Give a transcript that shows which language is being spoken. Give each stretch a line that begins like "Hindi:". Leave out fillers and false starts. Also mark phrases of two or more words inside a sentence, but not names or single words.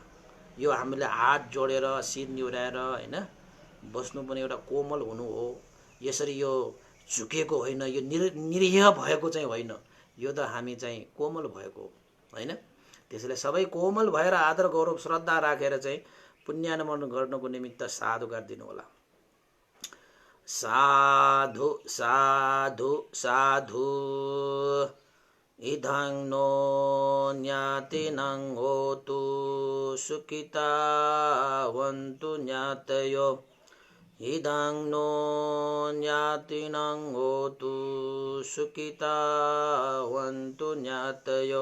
Nepali: यो हामीले हात जोडेर शिर निहुराएर हैन बस्नु पनि एउटा कोमल हुनु हो। यसरी यो झुकेको होइन, यो निरीह भएको चाहिँ होइन, यो त हामी चाहिँ कोमल भएको होइन। त्यसैले सबै कोमल भएर आदर गौरव श्रद्धा राखेर चाहिँ पुण्यानुमोदन गर्नको निमित्त साधुकार दिनु होला।
Pali: साधु साधु साधु इदं नो ज्ञातिनं होतु सुखिता वन्तु ज्ञातयो। इदं नो ज्ञातिनं होतु सुखिता वन्तु ज्ञातयो।